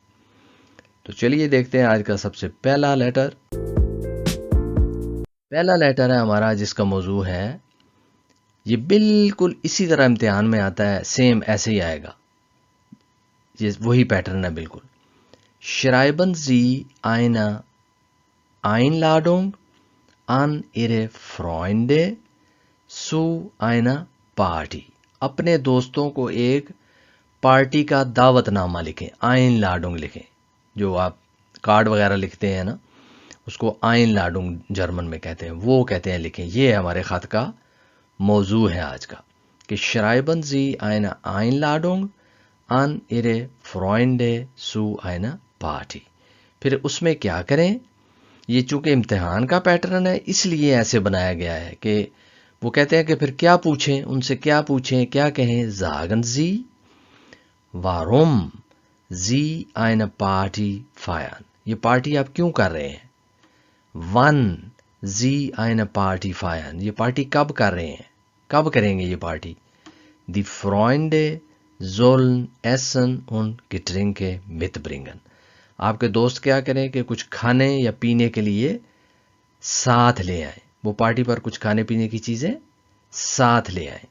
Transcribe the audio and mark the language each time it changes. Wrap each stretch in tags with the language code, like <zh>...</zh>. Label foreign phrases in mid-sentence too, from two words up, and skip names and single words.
<ur>تو چلیے دیکھتے ہیں آج کا سب سے پہلا لیٹر. پہلا لیٹر ہے ہمارا جس کا موضوع ہے، یہ بالکل اسی طرح امتحان میں آتا ہے، سیم ایسے ہی آئے گا، یہ وہی پیٹرن ہے بالکل.</ur> <de>schreiben Sie eine Einladung an ihre Freunde zu einer Party।</de> <ur>اپنے دوستوں کو ایک پارٹی کا دعوت نامہ لکھیں، Einladung لکھیں. جو آپ کارڈ وغیرہ لکھتے ہیں نا، اس کو Einladung جرمن میں کہتے ہیں، وہ کہتے ہیں لکھیں. یہ ہمارے خط کا موضوع ہے آج کا کہ</ur> <de>schreiben Sie eine Einladung an Ihre Freunde zu einer Party।</de> <ur>پھر اس میں کیا کریں، یہ چونکہ امتحان کا پیٹرن ہے اس لیے ایسے بنایا گیا ہے کہ وہ کہتے ہیں کہ پھر کیا پوچھیں، ان سے کیا پوچھیں، کیا کہیں.</ur> <de>sagen Sie warum Sie eine Party feiern।</de> <ur>یہ پارٹی آپ کیوں کر رہے ہیں.</ur> <de>wann Sie eine Party feiern,</de> <ur>یہ پارٹی کب کر رہے ہیں، کب کریں گے یہ پارٹی.</ur> <de>Die Freunde sollen Essen und Getränke mitbringen।</de> <ur>آپ کے دوست کیا کریں کہ کچھ کھانے یا پینے کے لیے ساتھ لے آئے، وہ پارٹی پر کچھ کھانے پینے کی چیزیں ساتھ لے آئے.</ur>